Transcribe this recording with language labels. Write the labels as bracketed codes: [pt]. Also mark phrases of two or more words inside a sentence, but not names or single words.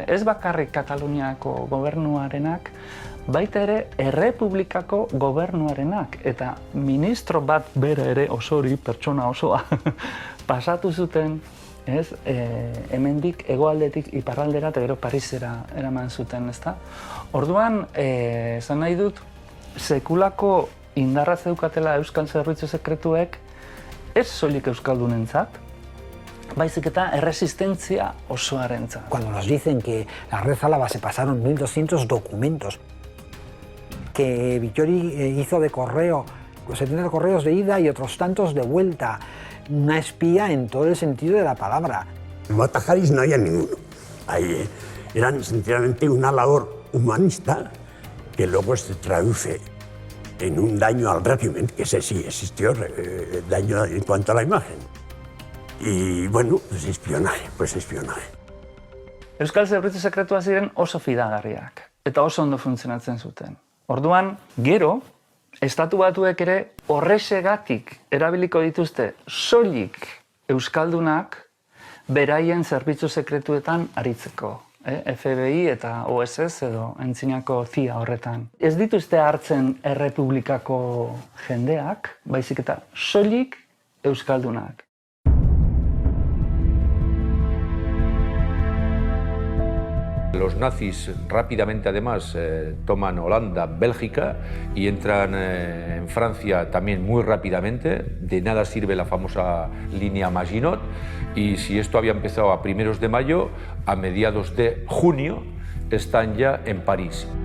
[eu] Ez bakarrik Kataluniako gobernuarenak, baita ere Errepublikako gobernuarenak eta ministro bat bere ere osori, pertsona osoa, pasatu zuten, hemendik hegoaldetik iparraldera eta gero Parisera eraman zuten, ezta? Orduan, esan nahi dut, sekulako indarra zeukatela Euskal Zerbitzu Sekretuek, ez soilik euskaldunentzat, baizik eta erresistentzia osoarentzat. [es] Cuando nos dicen que la red Álava se pasaron 1.200 documentos, que Vittori hizo de correo, 70 correos de ida y otros tantos de vuelta, una espía en todo el sentido de la palabra. En Batajaris no había ninguno. Ahí eran sinceramente una labor humanista que luego se traduce en un daño al régimen, que ese sí existió, daño en cuanto a la imagen. Y bueno, pues espionaje. [eu] Euskal Zerbitzu Sekretua ziren oso fidagarriak eta oso ondo funtzionatzen zuten. Orduan, gero, Estatu Batuek ere horrexegatik erabiliko dituzte soilik euskaldunak beraien zerbitzu sekretuetan aritzeko. FBI eta OSS edo antzinako CIA horretan. Ez dituzte hartzen Errepublikako jendeak, baizik eta soilik euskaldunak. [es] Los nazis rápidamente además toman Holanda, Bélgica y entran en Francia también muy rápidamente. De nada sirve la famosa línea Maginot y si esto había empezado a primeros de mayo, a mediados de junio están ya en París.